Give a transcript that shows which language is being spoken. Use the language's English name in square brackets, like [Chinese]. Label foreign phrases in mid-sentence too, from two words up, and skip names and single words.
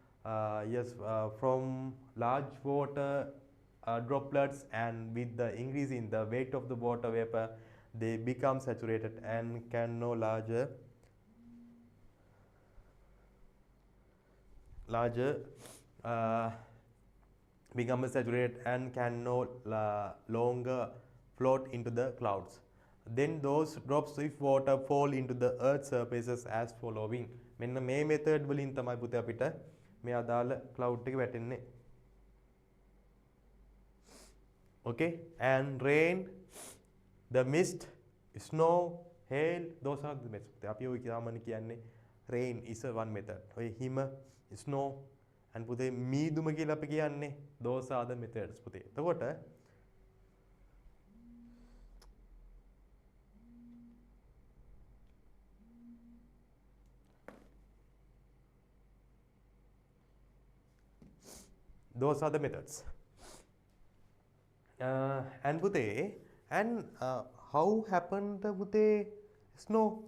[English] from large water droplets, and with the increase in the weight of the water vapor, they become saturated and can no larger become saturated and can no longer float into the clouds. Then those drops of water fall into the earth's surfaces as following. [Sinhala] මෙන්න මේ method වලින් තමයි පුතේ අපිට මේ අදාළ cloud එක වැටෙන්නේ. [English] Okay, and rain, the mist, snow, hail, those are the methods. [Sinhala] අපි ඔය සාමාන්‍ය කියන්නේ [English] rain is one method. [Sinhala] ඔය හිම, [English] snow and [Sinhala] පුතේ මීදුම කියලා අපි කියන්නේ [English] those are the methods [Sinhala] පුතේ. [English] එතකොට those are the methods. And Pute, and how happened the Pute snow?